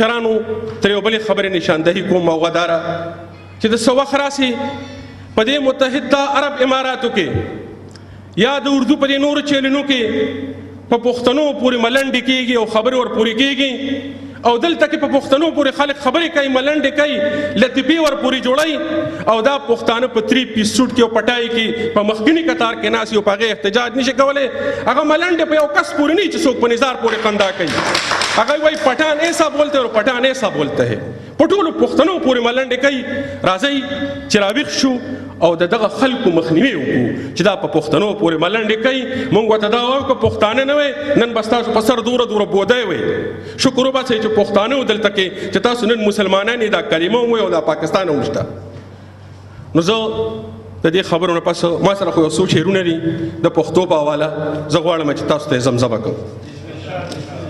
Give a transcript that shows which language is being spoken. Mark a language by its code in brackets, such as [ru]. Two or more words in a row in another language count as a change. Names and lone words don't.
[ps] مشرانو تر یو بلې خبرې نشاندهي کوم او غداره چې د څه وخت راسي په دې متحده عرب اماراتو کې یا د اردو په دې نورو چینلونو کې په پښتنو پورې ملنډې کېږي او خبرې ورپورې کېږي او دلته کې په پښتنو پورې خلک خبرې کوي ملنډې کوي لطیفې ورپورې جوړوي او دا پښتانه په 3 پیس سوټ کې او پټای کې په مخکینی قطار کې ناست یو په هغې احتجاج نشي کولی هغه ملنډې په یو کس پورې نه چې څوک په نظار پورې خندا کوي هغه وایي [ur] پټان ایسا بولتے اور پټان ایسا بولتے ہے [ps] په ټولو پښتنو پورې ملنډې کوي راځئ چې راویښ شو او دغه خلکو مخنیوي وکړو چې دا په پښتنو پورې ملنډې کوي موږ ورته دا وایو که پښتانه نه وی نن به ستاسو په سر دوره بودی وی شکر وباسئ چې پښتانه و دلته کې چې تاسو نن مسلمانان دا کلمه ووایئ او دا پاکستان هم شته نو زه د دې خبرو نه پس ما سره خو یو څو شعرونه دي د پښتو په حواله زه غواړم چې تاسو ته زمزمه کوم